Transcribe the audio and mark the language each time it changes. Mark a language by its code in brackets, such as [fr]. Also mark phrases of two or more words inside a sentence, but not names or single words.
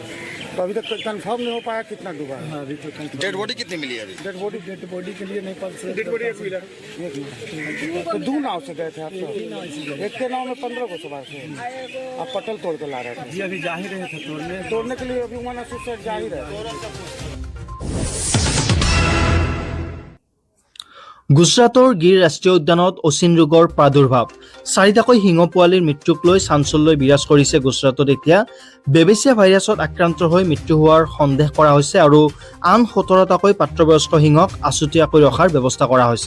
[hi] तो अभी तक कंफर्म नहीं हो पाया कितना डूबा है। हाँ, अभी तो [en] dead body [hi] कितनी मिली है अभी? [en] dead body dead body [hi] के लिए नहीं पता। [en] dead body [hi] एक मिला। तो 2 नाव से गए थे आप सब? एक के नाव में 15 को सवार थे। आप पटल तोड़ के ला रहे थे? जी अभी जा ही रहे थे तोड़ने के लिए अभी उमाना सुसाइड जा ही रहे थे। [as] গুজৰাটৰ গিৰ ৰাষ্ট্ৰীয় উদ্যানত অচিন ৰোগৰ প্ৰাদুৰ্ভাৱ। 4টাকৈ সিংহ পোৱালীৰ মৃত্যুক লৈ চাঞ্চল্য বিৰাজ কৰিছে গুজৰাটত। এতিয়া বেবেচিয়া ভাইৰাছত আক্ৰান্ত হৈ মৃত্যু হোৱাৰ সন্দেহ কৰা হৈছে আৰু আন 17টাকৈ প্ৰাপ্তবয়স্ক সিংহক আছুতীয়াকৈ ৰখাৰ ব্যৱস্থা কৰা হৈছে।